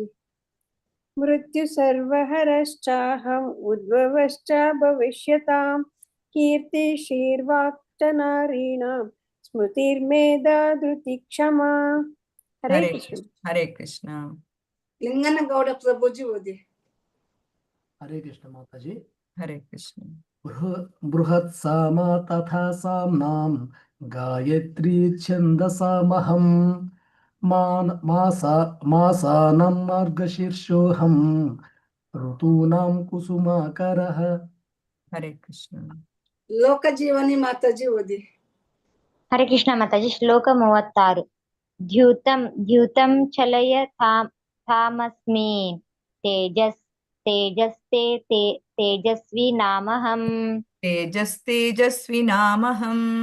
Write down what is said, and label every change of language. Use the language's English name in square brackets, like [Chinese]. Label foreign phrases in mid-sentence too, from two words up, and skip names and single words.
[Sanskrit] ಮೃತ್ಯು ಸರ್ವಹರಶ್ಚಾಹಂ ಉದ್ಭವಶ್ಚ ಭವಿಷ್ಯತಾಂ ಕೀರ್ತಿ ಶೀರ್ವಾಕ್ಚ ನಾರೀಣಾಂ ಸ್ಮೃತಿರ್ಮೇಧಾ ಧೃತಿ ಕ್ಷಮಾ. ಹರೇ ಹರೇ ಕೃಷ್ಣ. ಕೃಷ್ಣ ಹರೇ ಕೃಷ್ಣ [Kannada] ಲಿಂಗನಗೌಡ ಪ್ರಭುಜಿ ಓದಿ. [Hindi] हरे कृष्ण माताजी। [Kannada] ಹರೇ ಕೃಷ್ಣ [Sanskrit] बृहत् साम तथा साम्नां गायत्री छन्दसामहं मासानं मार्गशीर्षोऽहं ऋतूनां कुसुमाकरः। [Kannada] ಹರೇ ಕೃಷ್ಣ ಲೋಕಜೀವನಿ ಮಾತಾಜಿ ಓದಿ. ಹರೇ ಕೃಷ್ಣ ಮಾತಾಜಿ. ಶ್ಲೋಕ 36. [Sanskrit] ದ್ಯೂತಂ ಚಲಯ ಥಾಮಸ್ಮಿ ತೇಜಸ್ವಿ ನಾಮಹಂ ತೇಜಸ್ವಿನಾಮಹಂ